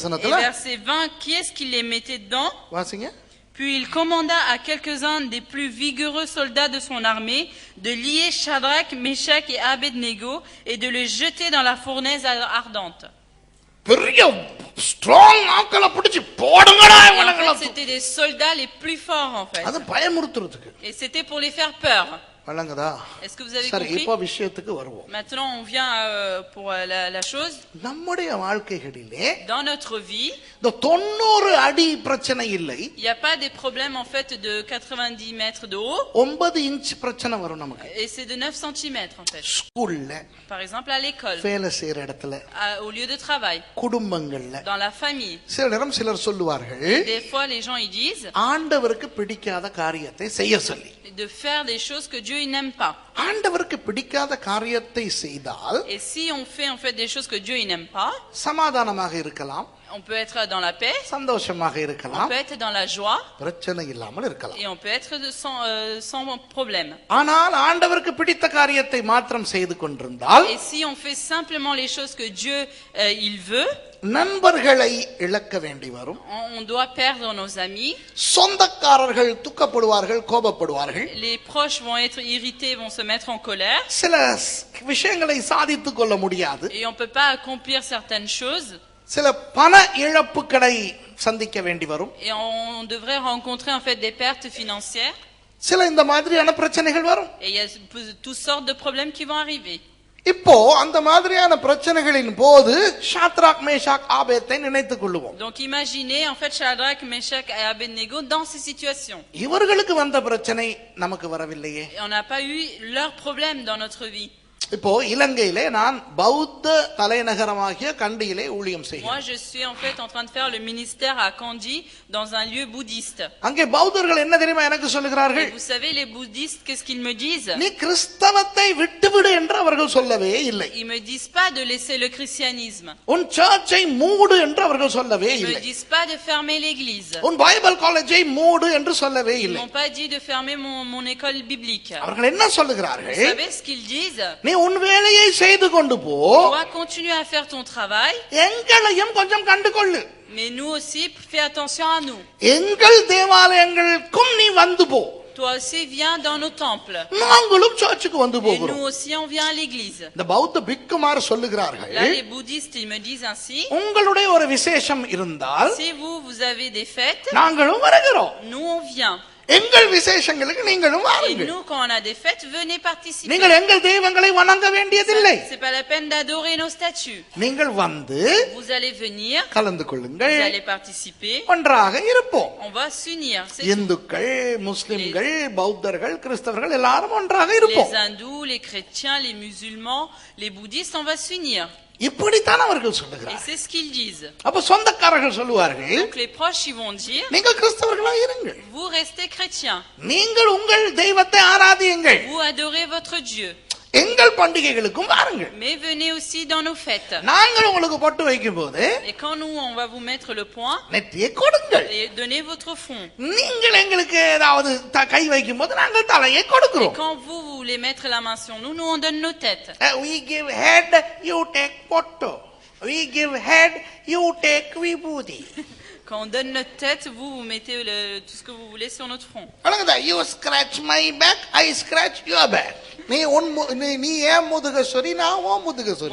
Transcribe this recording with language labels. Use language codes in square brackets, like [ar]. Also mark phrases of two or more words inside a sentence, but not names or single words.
[ta] வசனத்துல? [fr] verset 20, qui est-ce qui les mettait dedans? [ta] வாசிங்க. [fr] Puis il commanda à quelques-uns des plus vigoureux soldats de son armée de lier Shadrach, Meshach et Abednego et de les jeter dans la fournaise ardente. [ta] பெரிய ஸ்ட்ராங் ஆட்களை பிடிச்சு போடுங்கடா [fr] En [ta] இவனுங்கள. [fr] fait, c'était des soldats les plus forts en fait. [ta] அது பயமுறுத்துறதுக்கு. [fr] Et c'était pour les faire peur. [ta] வழங்குதா? [fr] Est-ce que vous avez [ta] சரி, [fr] compris? [ta] இப்போ விஷயத்துக்கு வருவோம். [fr] Maintenant, on vient pour la chose. [ta] நம்முடைய வாழ்க்கைகளிலே [fr] Dans notre vie, [ta] இந்த 90 அடி பிரச்சனை இல்லை. [fr] il n'y a pas des problèmes en fait de 90 mètres de haut. [ta] 9 இன்ச் பிரச்சனை வரும் நமக்கு. [fr] Et c'est de 9 cm en fait. [ta] ஸ்கூல்ல, [fr] Par exemple à l'école, [ta] வேலை செய்யற இடத்துல, [fr] au lieu de travail, [ta] குடும்பங்கள்ல. [fr] dans la famille. [ta] சில நேரம் சிலர் சொல்லுவார்கள், [fr] Des fois les gens ils disent [ta] ஆண்டவருக்கு பிடிக்காத காரியத்தை செய்ய சொல்லி. [fr] de faire des choses que Dieu il n'aime pas. [ta] ஆண்டவருக்கு பிடிக்காத காரியத்தை செய்தால் [fr] Et si on fait en fait des choses que Dieu il n'aime pas, [ta] சமாதானமாக இருக்கலாம், [fr] on peut être dans la paix, [ta] சந்தோஷமாக [fr] on [ta] இருக்கலாம், [fr] peut être dans la joie [ta] பிரச்சனை இல்லாமல் இருக்கலாம். [fr] et on peut être sans problème. [ta] ஆனால் ஆண்டவருக்கு பிடித்த காரியத்தை மாத்திரம் செய்து கொண்டிருந்தால் [fr] Et si on fait simplement les choses que Dieu il veut, [ta] நண்பர்களை இழக்க வேண்டி வரும். [fr] on doit perdre nos amis. [ta] சொந்தக்காரர்கள் துக்கப்படுவார்கள், கோபப்படுவார்கள். [fr] Les proches vont être irrités, vont se mettre en colère. [ta] சில விஷயங்களை சாதித்துக் கொள்ள முடியாது. [fr] Et on peut pas accomplir certaines choses. [ta] சில பண இழப்புகளை சந்திக்க வேண்டி வரும். [fr] Et on devrait rencontrer en fait des pertes financières. [ta] சில இந்த மாதிரியான பிரச்சனைகள் வரும். [fr] Et il y a toutes sortes de problèmes qui vont arriver. [ta] இப்போ அந்த மாதிரியான பிரச்சனைகளின் போது ஷாத்ராக், மேஷாக், ஆபேத்தை நினைத்துக் கொள்ளுவோம். [fr] Donc imaginez en fait Shadrach, Meshach et Abednego dans ces situations. [ta] இவர்களுக்கு வந்த பிரச்சனை நமக்கு வரவில்லையே. [fr] Et on n'a pas eu leurs problèmes dans notre vie. [ta] இப்போ இலங்கையிலே நான் பௌத்த தலைநகரமாகிய கண்டியிலே ஊழியம் செய்கிறேன். [fr] Moi je suis en fait en train de faire le ministère à Kandy dans un lieu bouddhiste. [ta] அங்கே பௌத்தர்கள் என்ன தெரியுமா எனக்கு சொல்லுகிறார்கள்? [fr] Et vous savez les bouddhistes qu'est-ce qu'ils me disent? [ta] நீ கிறிஸ்தவத்தை விட்டுவிடு என்று அவர்கள் சொல்லவே இல்லை. [fr] Ils me disent pas de laisser le christianisme. [ta] உன் சர்ச்சை மூடு என்று அவர்கள் சொல்லவே [fr] Ils me [ta] இல்லை. [fr] disent pas de fermer l'église. [ta] உன் [en] Bible college [ta] மூடு என்று சொல்லவே [fr] Ils [ta] இல்லை. [fr] m'ont pas dit de fermer mon école biblique. [ta] அவர்கள் என்ன [fr] Vous [ta] சொல்லுகிறார்கள்? [fr] savez ce qu'ils disent? [ta] நீ உன் வேலையை செய்து கொண்டு போ, [fr] Tu dois continuer à faire ton travail, [ta] எங்களையும் கொஞ்சம் கண்டு கொள்ளு. [fr] mais nous aussi fais attention à nous. [ta] எங்கள் தேவாலயங்களுக்கும் நீ வந்து போ. [fr] Toi aussi viens dans nos temples. [ta] நாங்களும் சர்ச்சுக்கு வந்து [fr] Et [ta] போகிறோம். [fr] nous aussi on vient à l'église. [ta] இந்த பௌத்த பிக்குமார் சொல்லுகிறார்கள், [fr] Là les bouddhistes ils me disent ainsi, [ta] உங்களுடைய ஒரு விசேஷம் இருந்தால் [fr] si vous avez des fêtes, [ta] நாங்களும் வருகிறோம். [fr] nous on vient. [ta] எங்கள் விசேஷங்களுக்கு நீங்களும் [fr] Et [ta] வாருங்கள். [fr] nous quand on a des fêtes, venez participer. [ta] நீங்கள் எங்கள் தெய்வங்களை வணங்க வேண்டியதில்லை. [fr] C'est pas la peine d'adorer nos statues. [ta] நீங்கள் வந்து [fr] Vous allez venir, [ta] கலந்து [fr] vous [ta] கொள்ளுங்கள், [fr] allez participer, [ta] ஒன்றாக இருப்போம். [fr] on va s'unir. C'est tout. [ta] இந்துக்கள், முஸ்லிம்கள், பௌத்தர்கள், கிறிஸ்தவர்கள் எல்லாரும் ஒன்றாக இருப்போம். [fr] Les hindous, les chrétiens, les musulmans, les bouddhistes, on va s'unir. [ta] இப்படித்தான் அவர்கள் [fr] Et [ta] சொல்லுகிறார்கள். [fr] c'est ce qu'ils disent. [ta] அப்ப சொந்தக்காரர்கள் சொல்லுவார்கள், [fr] Donc les proches ils vont dire, [ta] நீங்கள் கிறிஸ்தவர்களா இருங்கள், [fr] vous restez chrétiens, [ta] நீங்கள் உங்கள் தெய்வத்தை ஆராதியுங்கள், [fr] vous adorez votre Dieu, [ta] எங்கள் பண்டிகைகளுக்கும் வாருங்கள். [fr] mais venez aussi dans nos fêtes. [ta] நாங்கள் உங்களுக்கு பொட்டு வைக்கும் போது [fr] Et quand nous on va vous mettre le point, [ta] நெற்றியை கொடுங்கள். [fr] et donnez votre front. [ta] நீங்கள் எங்களுக்கு ஏதாவது கை வைக்கும் போது நாங்கள் தலையை [fr] Et [ta] கொடுக்கிறோம். [fr] quand vous voulez mettre la main sur nous, nous on donne nos têtes. [en] We give head, you take photo. We give head, you take vibhuti. [fr] Quand on donne notre tête, vous mettez tout ce que vous voulez sur notre front. [en] You scratch my back, I scratch your back. [ta] நீ ஏன் முதுகஸ்வரி, நான் ஓ முதுகஸ்வரி.